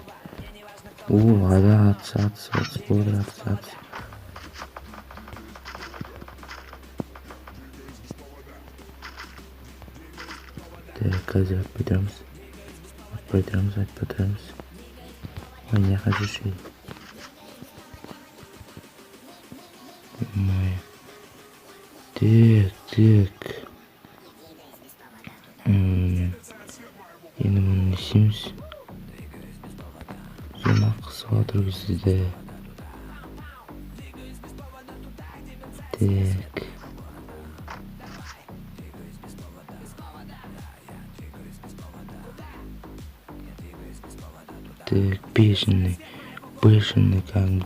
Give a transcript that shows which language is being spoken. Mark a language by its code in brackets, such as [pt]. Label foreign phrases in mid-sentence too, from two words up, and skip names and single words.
[kk] Ада атыс болды, атыс. Так, қазір атпайтырамыз. Ой, [ru] не хочу шей. Так. [kk] Енді мұны не істейміз? Жена қысып отыр бізді. [ru] Так. Так, бешеный, кәдімгідей.